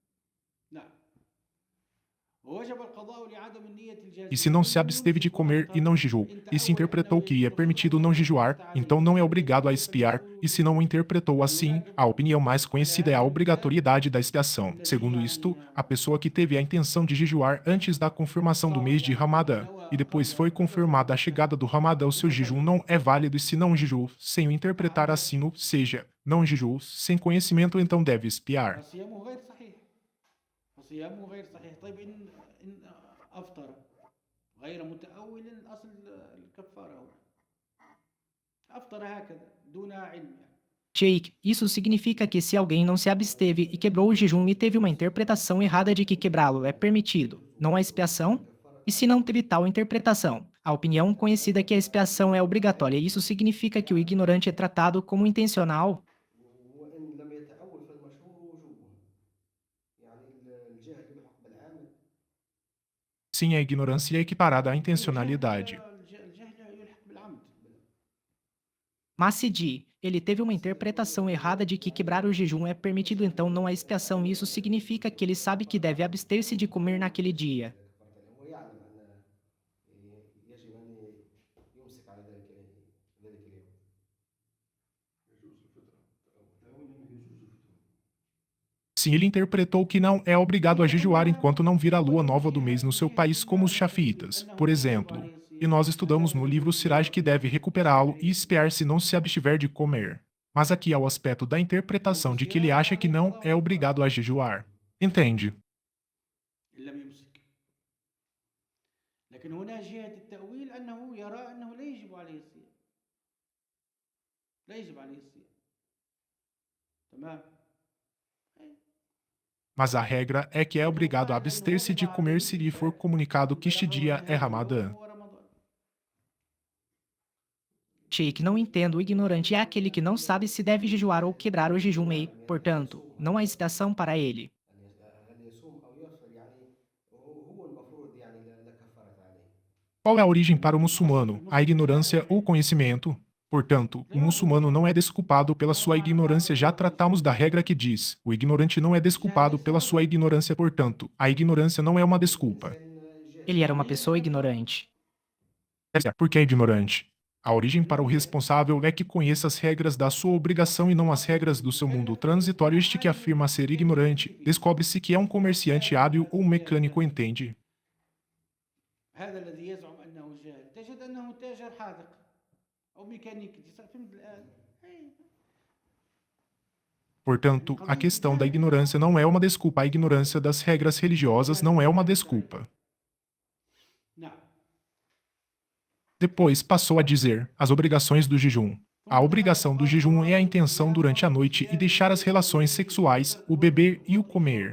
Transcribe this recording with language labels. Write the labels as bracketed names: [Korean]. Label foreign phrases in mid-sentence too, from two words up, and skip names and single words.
[Portuguese] E se não se absteve de comer e não jejuou, e se interpretou que é permitido não jejuar, então não é obrigado a expiar, e se não o interpretou assim, a opinião mais conhecida é a obrigatoriedade da expiação. Segundo isto, a pessoa que teve a intenção de jejuar antes da confirmação do mês de Ramadã, e depois foi confirmada a chegada do Ramadã, o seu jejum não é válido, e se não jejuou, sem o interpretar assim, ou seja, não jejuou, sem conhecimento, então deve expiar. [Arabic] صيامه غير صحيح. طيب إن أفطر غير متأول أصل الكفارة هو أفطر هكذا دون علم. [Portuguese] Sheikh, isso significa que se alguém não se absteve e quebrou o jejum e teve uma interpretação errada de que quebrá-lo é permitido, não há expiação? E se não teve tal interpretação? A opinião conhecida é que a expiação é obrigatória, isso significa que o ignorante é tratado como intencional? [Arabic] وإن لم يتأول فالمشهور وجوبه. يعني الجهل يلحق بالعامل. [Portuguese] Sim, a ignorância é equiparada à intencionalidade. [Arabic] الجهل يلحق بالعمد. [Portuguese] Mas se ele teve uma interpretação errada de que quebrar o jejum é permitido, então não há expiação, isso significa que ele sabe que deve abster-se de comer naquele dia. [Arabic] كفارة اليوم ويعلم أن يجب أن يمسك على ذلك اليوم. [Portuguese] Sim, ele interpretou que não é obrigado a jejuar enquanto não vir a lua nova do mês no seu país, como os xafiitas, por exemplo. E nós estudamos no livro Siraj que deve recuperá-lo e espiar se não se abstiver de comer. Mas aqui há o aspecto da interpretação de que ele acha que não é obrigado a jejuar. Entende? [Arabic] إن لم يمسك. لكن هنا جهة التأويل أنه يرى أنه لا يجب عليه الصيام. لا يجب عليه الصيام. تمام. [Portuguese] Mas a regra é que é obrigado a abster-se de comer se lhe for comunicado que este dia é Ramadã. Sheikh, não entendo, o ignorante é aquele que não sabe se deve jejuar ou quebrar o jejum e, portanto, não há expiação para ele. [Arabic] هل يصوم أو يفطر يعني هو المفروض يعني لا كفارة عليه. [Portuguese] Qual é a origem para o muçulmano? A ignorância ou conhecimento? Portanto, o muçulmano não é desculpado pela sua ignorância. Já tratamos da regra que diz: o ignorante não é desculpado pela sua ignorância, portanto, a ignorância não é uma desculpa. Ele era uma pessoa ignorante. Por que é ignorante? A origem para o responsável é que conheça as regras da sua obrigação e não as regras do seu mundo transitório. Este que afirma ser ignorante, descobre-se que é um comerciante hábil ou um mecânico, entende? [Arabic] هذا الذي يزعم أنه جاهل تجد أنه تاجر حاذق أو ميكانيكي. فهمت الآن؟ [Portuguese] Portanto, a questão da ignorância não é uma desculpa. A ignorância das regras religiosas não é uma desculpa. [Arabic] نعم. [Portuguese] Depois passou a dizer as obrigações do jejum. A obrigação do jejum é a intenção durante a noite e deixar as relações sexuais, o beber e o comer.